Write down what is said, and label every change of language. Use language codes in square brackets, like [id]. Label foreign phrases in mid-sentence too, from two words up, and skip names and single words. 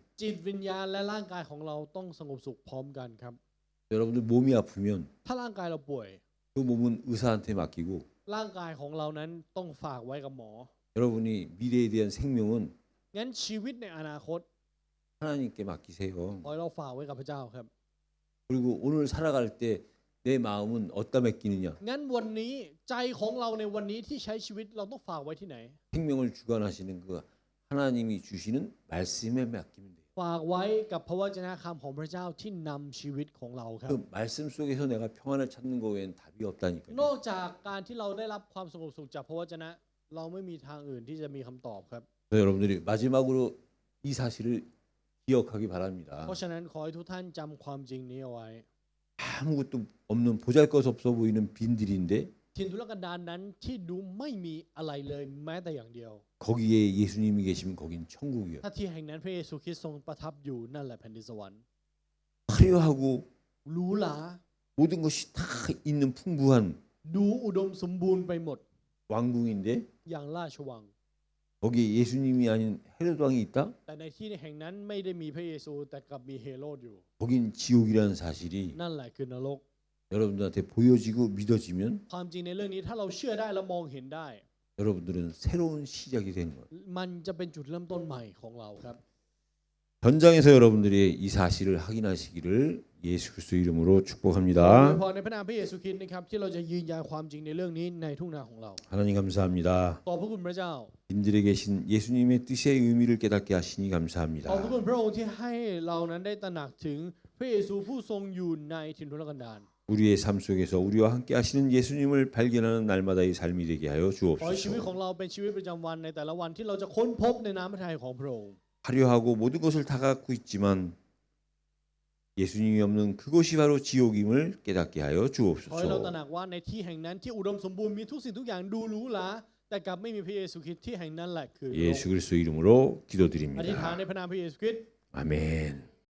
[th] จิตวิญญาณและร่างกายของเราต้องสงบสุขพร้อมกันครับ [ko] 여러분들 몸이 아프면 [th] ถ้าร่างกายเราป่วย [ko] 그 몸은 의사한테 맡기고 [th] ร่างกายของเรานั้นต้องฝากไว้กับหมอ [ko] 여러분이 미래에 대한 생명은 [th] งั้นชีวิตในอนาคต [ko] 하나님께 맡기세요. [th] ขอให้เราฝากไว้กับพระเจ้าครับ [ko] 그리고 오늘 살아갈 때 내 마음은 어디다 맡기느냐? [th] งั้นวันนี้ใจของเราในวันนี้ที่ใช้ชีวิตเราต้องฝากไว้ที่ไหน [ko] 생명을 주관하시는 그 하나님이 주시는 말씀에 맡기면 돼요. [th] ฝากไว้กับพระวจนะคำของพระเจ้าที่นำชีวิตของเราครับ [ko] 그 말씀 속에서 내가 평안을 찾는 거 외엔 답이 [th] น [ko] 없다니까요. [th] อกจากการที่เราได้รับความสงบสุขจากพระวจนะ เราไม่มีทางอื่นที่จะมีคำตอบครับ [ko] 그래서 여러분들이 마지막으로 이 사실을 기억하기 바랍니다. [th] เพราะฉะนั้นขอให้ทุกท่านจำความจริงนี้เอาไว้ [ko] 아무것도 없는 보잘것없어 보이는 빈들인데 [th] ถิ่นทุรกันดารนั้นที่ดูไม่มีอะไรเลยแม้แต่อย่างเดียว [ko] 거기에 예수님이 계시면 거긴 천국이요. [th] ถ้าที่แห่งนั้นพระเยซูคริสต์ทรงประทับอยู่นั่นแหละแผ่นดินสวรรค์ [ko] 화려하고 [th] หรูหรา [ko] 모든 것이 다 있는 풍부한 [th] ดูอุดมสมบูรณ์ไปหมด [ko] 왕궁인데 [th] อย่างราชวัง [ko] 거기에 예수님이 아닌 헤롯 왕이 있다? [th] แต่ในที่แห่งนั้นไม่ได้มีพระเยซูแต่กลับมีเฮโรดอยู่ [ko] 거긴 지옥이라는 사실이 [th] นั่นแหละคือนรก [ko] 여러분들한테 보여지고 믿어지면 [th] ความจริงในเรื่องนี้ถ้าเราเชื่อได้และมองเห็นได้ [ko] 여러분들은 새로운 시작이 되는 거예요. [th] มันจะเป็นจุดเริ่มต้นใหม่ของเราครับ [ko] 현장에서 여러분들이 이 사실을 확인하시기를 예수 그리스도 이름으로 [th] ขอ [ko] 축복합니다. [th] พรในพระนามพระเยซูคริสต์นะครับที่เราจะยืนยันความจริงในเรื่องนี้ในทุ่งนาของเรา [ko] 하나님 감사합니다. [th] ขอบพระคุณพระเจ้า [ko] 인들에 계신 예수님의 뜻의 의미를 깨닫게 하시니 [th] ขอบพระ [ko] 감사합니다. [th] คุณพระองค์ที่ให้เรานั้นได้ตระหนักถึงพระเยซูผู้ทรงอยู่ในถิ่นทุรกันดาร [ko] 우리의 삶 속에서 우리와 함께 하시는 예수님을 발견하는 날마다의 삶이 되게 하여 [th] ขอให้ชีวิตของ [ko] 주옵소서. [th] เราเป็นชีวิตประจำวันในแต่ละวันที่เราจะค้นพบในน้ำพระทัยของพระองค์ [ko] 화려하고 모든 것을 다 갖고 있지만 예수님이 없는 그곳이 바로 지옥임을 깨닫게 하여 [th] ขอให้เราตระ [ko] 주옵소서. [th] หนักว่าในที่แห่งนั้นที่อุดมสมบูรณ์มีทุกสิ่งทุกอย่างดูหรูหราแต่กลับไม่มีพระเยซูคริสต์ที่แห่งนั้นแหละคือนรก [ko] 예수 그리스도 이름으로 [th] อธิษฐาน [ko] 기도드립니다. [th] ในพระนามพระเยซูคริสต์ [ko] 아멘.